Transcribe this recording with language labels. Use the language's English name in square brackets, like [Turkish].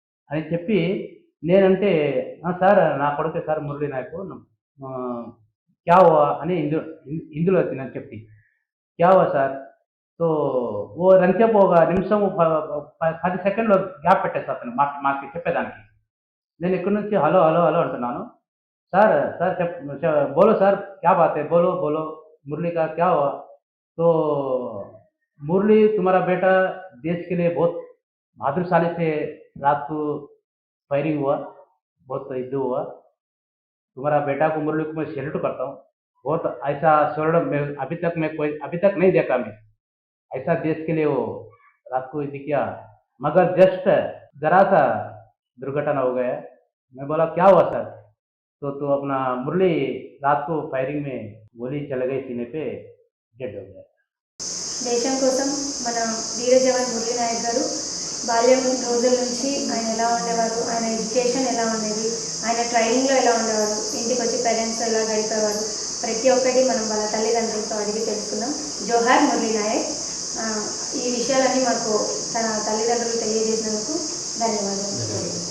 [Telugu] అని చెప్పి నేనంటే సార్ నా కొడుకే సార్ మురళీ నాయక్, [Hindi] క్యా హువా [Telugu] అని ఇందులో నేను చెప్పి క్యా హువా సార్. సో ఓ రంచేపు ఒక నిమిషం 10 సెకండ్లో గ్యాప్ పెట్టేస్తా అతను మాకు చెప్పేదానికి. నేను ఇక్కడి నుంచి హలో హలో హలో అంటున్నాను. [Hindi] సార్ సార్ బోలో సార్ క్యా బాత్ హై, బోలో బోలో मुरली का क्या हुआ? तो मुरली तुम्हारा बेटा देश के लिए बहुत बहादुरशाली से रात को फायरिंग हुआ, बहुत युद्ध हुआ. तुम्हारा बेटा को मुरली को मैं सैल्यूट करता हूँ. बहुत ऐसा स्वर्ण मैं अभी तक नहीं देखा मैं. ऐसा देश के लिए वो रात को युद्ध किया, मगर जस्ट जरा सा दुर्घटना हो गया. मैं बोला क्या हुआ सर? तो अपना मुरली रात को फायरिंग में गोली चल गई सीने पे, डेड हो गया. [Telugu] దేశం కోసం మన వీర జవాన్ మురళీ నాయక్ గారు బాల్యం రోజుల నుంచి ఆయన ఎలా ఉండేవారు, ఆయన ఎడ్యుకేషన్ ఎలా ఉండేది, ఆయన ట్రైనింగ్లో ఎలా ఉండేవారు, ఇంటికి వచ్చి పేరెంట్స్ ఎలా గడిపేవారు, ప్రతి ఒక్కటి మనం వాళ్ళ తల్లిదండ్రులతో అడిగి తెలుసుకున్నాం. జోహార్ మురళీ నాయక్. ఈ విషయాలన్నీ మాకు తన తల్లిదండ్రులు తెలియజేసినందుకు ధన్యవాదాలు.